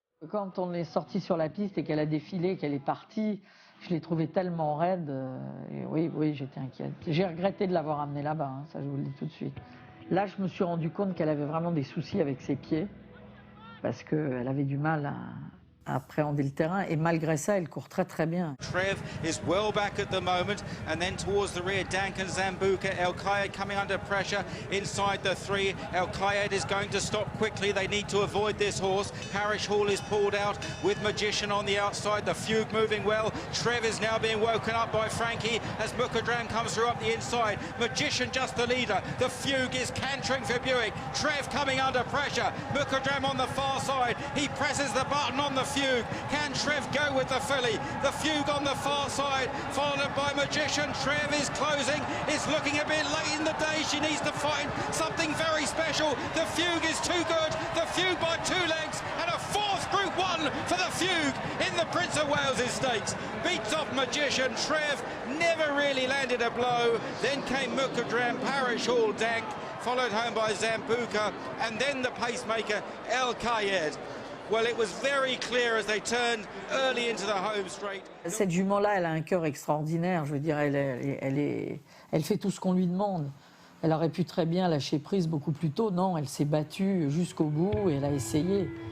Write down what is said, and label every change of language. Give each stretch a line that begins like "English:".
French: Quand on est sorti sur la piste et qu'elle a défilé, qu'elle est partie, je l'ai trouvée tellement raide. Et oui, j'étais inquiète. J'ai regretté de l'avoir amenée là-bas, hein, ça je vous le dis tout de suite. Là, je me suis rendu compte qu'elle avait vraiment des soucis avec ses pieds, parce qu'elle avait du mal à appréhender le terrain, et malgré ça, elle court très très bien.
English: Trev is well back at the moment, and then towards the rear, Duncan Zambuca, El Kayed coming under pressure inside the three. El Kayed is going to stop quickly. They need to avoid this horse. Parish Hall is pulled out with Magician on the outside. The Fugue moving well. Trev is now being woken up by Frankie as Mukadram comes through up the inside. Magician just the leader. The Fugue is cantering for Buick. Trev coming under pressure. Mukadram on the far side. He presses the button on the Fugue. Can Trev go with the filly? The Fugue on the far side, followed by Magician. Trev is closing. It's looking a bit late in the day. She needs to find something very special. The Fugue is too good. The Fugue by 2 lengths and a 4th Group 1 for the Fugue in the Prince of Wales Stakes. Beats off Magician. Trev never really landed a blow. Then came Mukadram, Parish Hall, Dank, followed home by Zambuca, and then the pacemaker El Kayed. Well, it was very clear as they turned early into the home straight.
French: Cette jument-là, elle a un cœur extraordinaire. Je veux dire, elle fait tout ce qu'on lui demande. Elle aurait pu très bien lâcher prise beaucoup plus tôt. Non, elle s'est battue jusqu'au bout et elle a essayé.